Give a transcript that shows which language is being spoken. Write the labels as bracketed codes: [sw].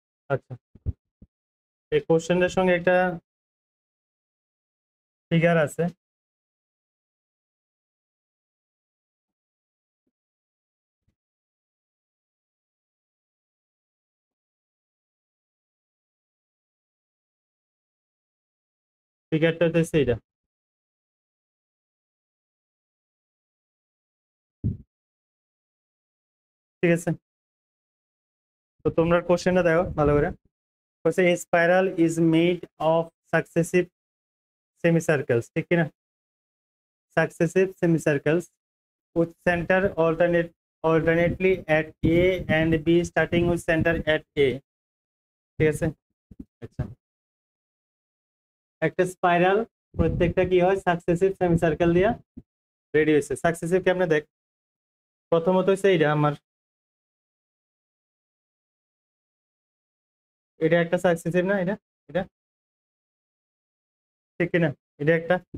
[bn] আচ্ছা, এই কোশ্চেনের সঙ্গে একটা ফিগার আছে, ফিগারটা হচ্ছে এটা, ঠিক আছে। তো তোমরা কোশ্চেনটা দেখো ভালো করে। বলছে [en] a spiral is made of successive semicircles, [bn] ঠিক কিনা। [en] successive semicircles with center alternately at A and B starting with center at A, [bn] ঠিক আছে। আচ্ছা, একটা স্পাইরাল প্রত্যেকটা কি হয় সাকসেসিভ সেমিসার্কেল দিয়া রেডি হয়েছে। সাকসেসিভ কেমনে দেখ, প্রথমত হচ্ছে এইটা আমার, এটা একটা সাকসেসিভ না, এটা এটা ঠিক কিনা, এটা একটা।